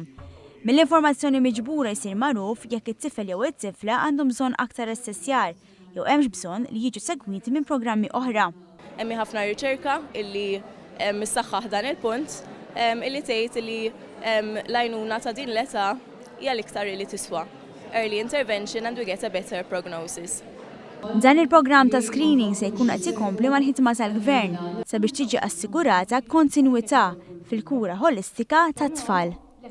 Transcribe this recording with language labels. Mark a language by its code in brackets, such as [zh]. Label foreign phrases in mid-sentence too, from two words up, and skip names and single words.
[mt] Mill-informazzjoni miġbura jsir magħruf jekk it-tifel jew it-tifla għandhom bżonn aktar assessjar jew hemmx bżonn li jiġu segwiti minn programmi oħra. Hemm ħafna riċerka illi missaħħaħ dan il-punt illi tgħid li l-għajnuna ta' din l-età hija l-iktar li tiswa. [en] Early intervention and we get a better prognosis. [mt] Dan il-programm ta' screening se jkun qed ikompli mal-ħidma tal-Gvern sabiex tiġi assigurata kontinwità fil-kura holistika tat-tfal.